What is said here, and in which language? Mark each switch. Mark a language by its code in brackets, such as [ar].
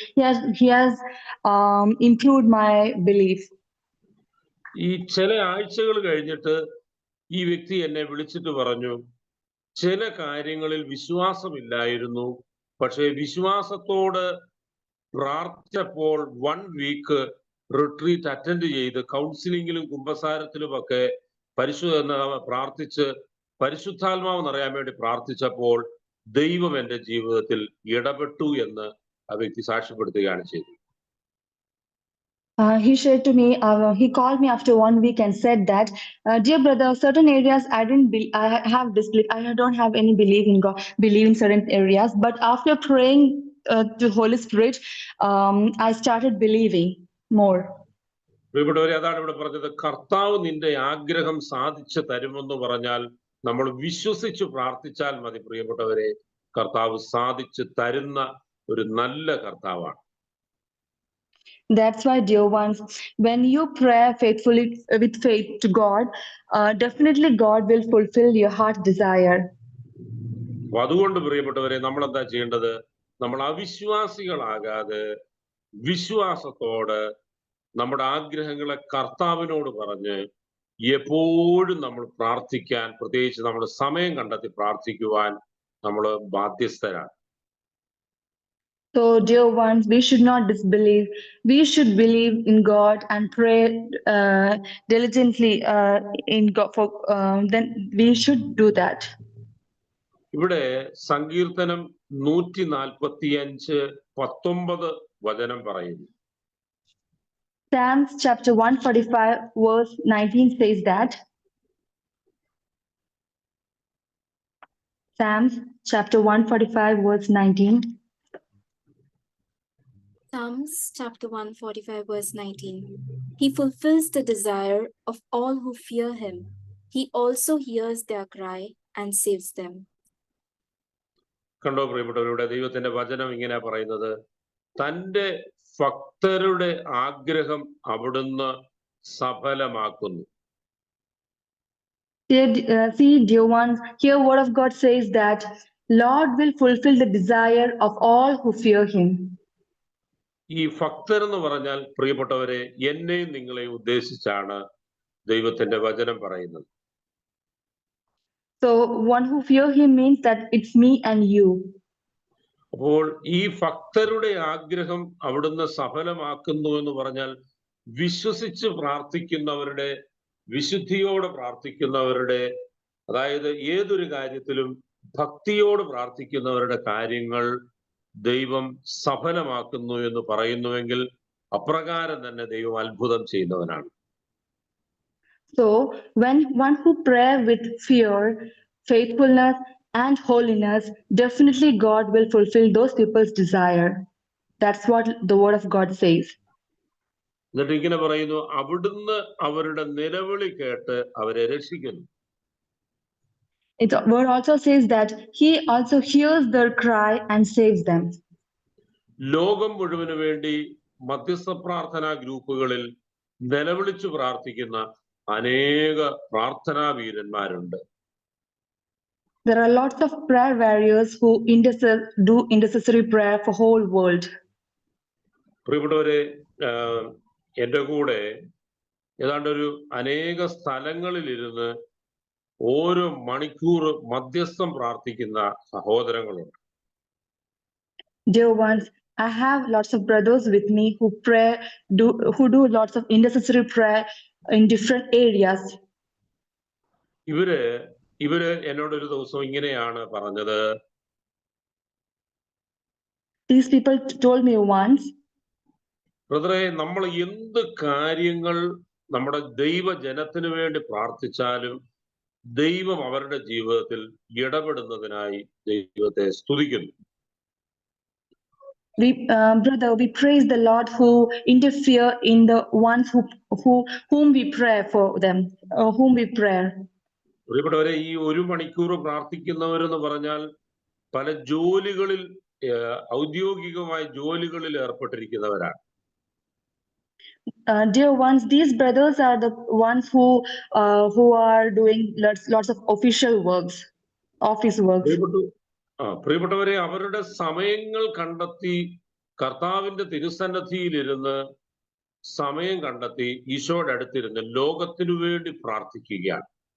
[en] He has improved my belief. [ml] ഈ ചില ആഴ്ചകൾ കഴിഞ്ഞിട്ട് ഈ വ്യക്തി എന്നെ വിളിച്ചിട്ട് പറഞ്ഞു, ചില കാര്യങ്ങളിൽ വിശ്വാസമില്ലായിരുന്നു, പക്ഷേ വിശ്വാസത്തോട് പ്രാർത്ഥിച്ചപ്പോൾ [en] 1 week retreat attend [ml] ചെയ്ത് കൗൺസിലിങ്ങിലും കുമ്പസാരത്തിലുമൊക്കെ പ്രാർത്ഥിച്ച് പരിശുദ്ധാത്മാവ് നിറയാൻ വേണ്ടി പ്രാർത്ഥിച്ചപ്പോൾ ദൈവം എൻ്റെ ജീവിതത്തിൽ ഇടപെട്ടു എന്ന് ആ വ്യക്തി സാക്ഷ്യപ്പെടുത്തുകയാണ് ചെയ്തത്. [en] He shared to me, he called me after 1 week and said that, dear brother, certain areas I have disbelief. I don't have any belief in God, believe in certain areas. But after praying to Holy Spirit, I started believing more. [ml] പ്രിയപ്പെട്ടവരെ, അതാണ് ഇവിടെ പറഞ്ഞത്. കർത്താവ് നിന്റെ ആഗ്രഹം സാധിച്ചു തരുമെന്ന് പറഞ്ഞാൽ നമ്മൾ വിശ്വസിച്ച് പ്രാർത്ഥിച്ചാൽ മതി. പ്രിയപ്പെട്ടവരെ, കർത്താവ് സാധിച്ചു തരുന്ന ഒരു നല്ല കർത്താവാണ്. [en] That's why, dear ones, when you pray faithfully with faith to God, definitely God will fulfill your heart desire. [ml] അതുകൊണ്ട് പ്രിയപ്പെട്ടവരെ, നമ്മൾ എന്താ ചെയ്യേണ്ടത്? നമ്മൾ അവിശ്വാസികളാകാതെ വിശ്വാസത്തോട് നമ്മുടെ ആഗ്രഹങ്ങളെ കർത്താവിനോട് പറഞ്ഞ് എപ്പോഴും നമ്മൾ പ്രാർത്ഥിക്കാൻ, പ്രത്യേകിച്ച് നമ്മൾ സമയം കണ്ടെത്തി പ്രാർത്ഥിക്കുവാൻ നമ്മൾ ബാധ്യസ്ഥരാണ്. [en] So, dear ones, we should not disbelieve. We should believe in God and pray diligently in God. Then we should do that. [ml] ഇവിടെ സങ്കീർത്തനം 145:19 വചനം പറയുന്നു. [en] Psalms chapter 145 verse 19 says that. Psalms chapter 145 verse 19. Psalms chapter 145 verse 19. He fulfills the desire of all who fear him. He also hears their cry and saves them. [ml] കണ്ടോ പ്രിയപ്പെട്ടവരുടെ, ദൈവത്തിന്റെ വചനം ഇങ്ങനെ പറയുന്നത്, തൻ്റെ ഭക്തരുടെ ആഗ്രഹം അവിടുന്ന് സഫലമാക്കുന്നു. [en] See, dear ones, here word of God says that Lord will fulfill the desire of all who fear him. [ml] ഈ ഭക്തർ എന്ന് പറഞ്ഞാൽ പ്രിയപ്പെട്ടവരെ, എന്നെയും നിങ്ങളെയും ഉദ്ദേശിച്ചാണ് ദൈവത്തിന്റെ വചനം പറയുന്നത്. [en] So one who fear him means that it's me and you. [ml] അപ്പോൾ ഈ ഭക്തരുടെ ആഗ്രഹം അവിടുന്ന് സഫലമാക്കുന്നു എന്ന് പറഞ്ഞാൽ വിശ്വസിച്ച് പ്രാർത്ഥിക്കുന്നവരുടെ, വിശുദ്ധിയോടെ പ്രാർത്ഥിക്കുന്നവരുടെ, അതായത് ഏതൊരു കാര്യത്തിലും ഭക്തിയോട് പ്രാർത്ഥിക്കുന്നവരുടെ കാര്യങ്ങൾ ദൈവം സഫലമാക്കുന്നു എന്ന് പറയുന്നുവെങ്കിൽ അപ്രകാരം തന്നെ ദൈവം അത്ഭുതം ചെയ്യുന്നവനാണ്. [en] So when one who pray with fear, faithfulness and holiness, definitely God will fulfill those people's desire. That's what the word of God says. [ml] എന്നിട്ട് ഇങ്ങനെ പറയുന്നു, അവിടുന്ന് അവരുടെ നിലവിളി കേട്ട് അവരെ രക്ഷിക്കുന്നു. [en] The word also says that he also hears their cry and saves them. [ml] ലോകം മുഴുവന് വേണ്ടി മധ്യസ്ഥ പ്രാർത്ഥനാ ഗ്രൂപ്പുകളിൽ നിലവിളിച്ചു പ്രാർത്ഥിക്കുന്ന അനേക പ്രാർത്ഥനാ വീരന്മാരുണ്ട്. [en] There are lots of prayer warriors who do intercessory prayer for whole world. [ml] പ്രിയപ്പെട്ടവരെ, എൻ്റെ കൂടെ ഏതാണ്ട് ഒരു അനേക സ്ഥലങ്ങളിൽ ഇരുന്ന് ഓരോ മണിക്കൂർ മധ്യസ്ഥം പ്രാർത്ഥിക്കുന്ന സഹോദരങ്ങളുണ്ട്. [en] Dear ones, I have lots of brothers with me who do lots of intercessory prayer in different areas. [ml] ഇവര് എന്നോടൊരു ദിവസം ഇങ്ങനെയാണ് പറഞ്ഞത്. [en] These people told me once, [ml] ബ്രദറെ, നമ്മൾ എന്ത് കാര്യങ്ങൾ നമ്മുടെ ദൈവജനത്തിന് വേണ്ടി പ്രാർത്ഥിച്ചാലും ദൈവം അവരുടെ ജീവിതത്തിൽ ഇടപെടുന്നതിനായി ദൈവത്തെ സ്തുതിക്കുന്നു. [en] Brother, we praise the Lord who interfere in the ones whom we pray for them, whom we pray. [ml] പ്രിയപ്പെട്ടവരെ, ഈ 1 മണിക്കൂർ പ്രാർത്ഥിക്കുന്നവരെന്ന് പറഞ്ഞാൽ പല ജോലികളിൽ, ഔദ്യോഗികമായ ജോലികളിൽ ഏർപ്പെട്ടിരിക്കുന്നവരാണ്. [en] Dear ones, these brothers are the ones who are doing lots of official works, office works. [ml] പ്രിയപ്പെട്ടവരെ, അവരുടെ സമയങ്ങൾ കണ്ടെത്തി കർത്താവിന്റെ തിരുസന്നിധിയിലിരുന്ന് സമയം കണ്ടെത്തി ഈശോയുടെ അടുത്തിരുന്ന് ലോകത്തിനു വേണ്ടി പ്രാർത്ഥിക്കുകയാണ്.